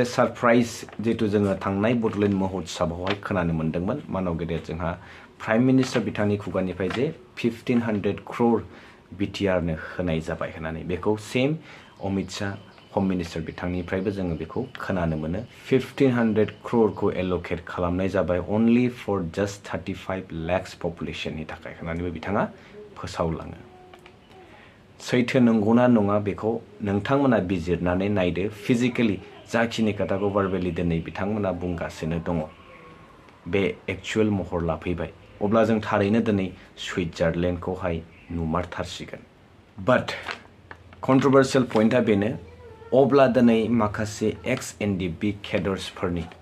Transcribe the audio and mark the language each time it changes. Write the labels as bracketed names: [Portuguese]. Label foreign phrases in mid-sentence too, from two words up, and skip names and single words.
[Bodo] सरप्राइज जितु जोङो थांनाय बडलेण्ड महोत्सवआवहाय खोनानो मोन्दोंमोन मानव गेदेर जोंहा [English] prime minister [Bodo] बिथांनि खुगानिफ्राय जे 1500 crore बिटिआरनो होनाय जाबाय होननानै बेखौ सेम अमित शाह [English] home minister [Bodo] बिथांनिफ्रायबो जोङो बेखौ खोनानो मोनो 1500 crore खौ एल'केट खालामनाय जाबाय [English] only for just 35 lakhs [Bodo] पपुलेशननि थाखाय होननानैबो बिथाङा फोसावलाङो सैथो नंगौना नङा बेखौ नोंथांमोना बिजिरनानै नायदो फिजिकेलि जाखिनि खोथाखौ भार्बेलि दिनै बिथांमोना बुंगासिनो दङ बे एक्चुअल महर लाफैबाय अब्ला जों थारैनो दिनै सुइजारलेण्डखौहाय नुमारथारसिगोन [English] but controversial point [Bodo] बेनो अब्ला दिनै माखासे एक्स एनडिएफबि केडार्सफोरनि